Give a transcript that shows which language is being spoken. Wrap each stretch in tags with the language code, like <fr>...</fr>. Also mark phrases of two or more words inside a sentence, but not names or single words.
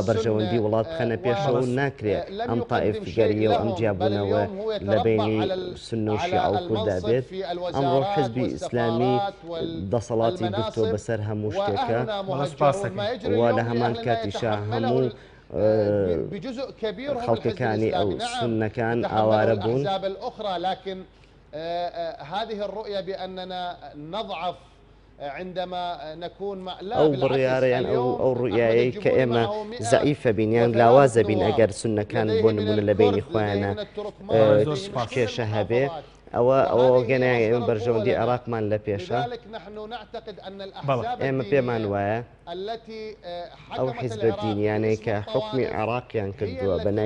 <ckb>بەرژەوەندی وڵات بخەنە پێشەوە ناکرێت ئەم تائیفگەریە و ئەم جیابوونەوە لە بینی سوننە و شیعە و کورددا بێت ئەمڕۆ حزبی ئیسلامی دەسەڵاتی گرتووە بەسەر هەموو شتێکە و لە هەمان کاتیشا هەموو خەڵکەکانی ئەو سوننەکان ئاوارە بوون</ckb> <ar>لكن هذه الرؤية بأننا نضعف عندما نكون</ar> <ckb>ئەو بڕیارەیان ئەو ڕوئایەی کە ئێمە زەعیفە بینیان لاوازە بین ئەگەر سوننەکان بۆ نمونە لە بینی خۆیانە کێشە هەبێ ئەوە گەنای ئێمە بەرژەوەندی عێراقمان لە پێشە ئێمە پێمان وایە ئەو حیزبە دینیانەی کە حکمی عێراقیان کردووە بە ناوی</ckb>